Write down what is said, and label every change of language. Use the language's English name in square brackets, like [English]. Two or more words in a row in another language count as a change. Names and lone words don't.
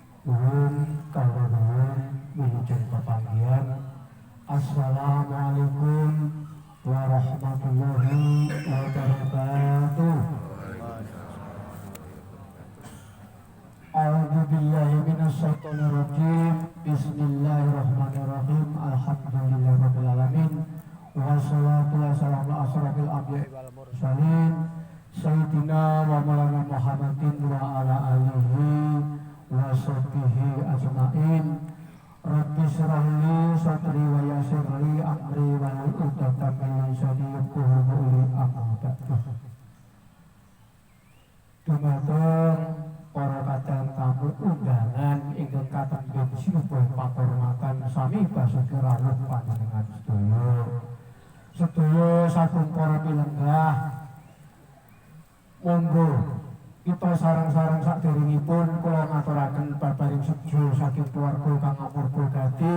[Javanese] Nuhun kawula nuhun wilujeng pepanggihan. [Arabic] السلام عليكم ورحمة الله وبركاته. أعوذ بالله من الشيطان الرجيم. بسم الله الرحمن الرحيم. الحمد لله رب العالمين. والصلاة والسلام على أشرف الأنبياء والمرسلين سيدنا ومولانا محمد وعلى آله وصحبه أجمعين. رب اشرح لي صدري ويسر لي أمري واحلل عقدة من لساني يفقهوا قولي. أما بعد. [Javanese] Dumateng para kadang tamu undangan ingkang katenggih sinuhun pakurmatan sami basuki rawuh panjenengan sedaya saking para pilenggah. Monggo kita sareng-sareng saderengipun kula ngaturaken babaring sejo saking keluarga kang amurga gati.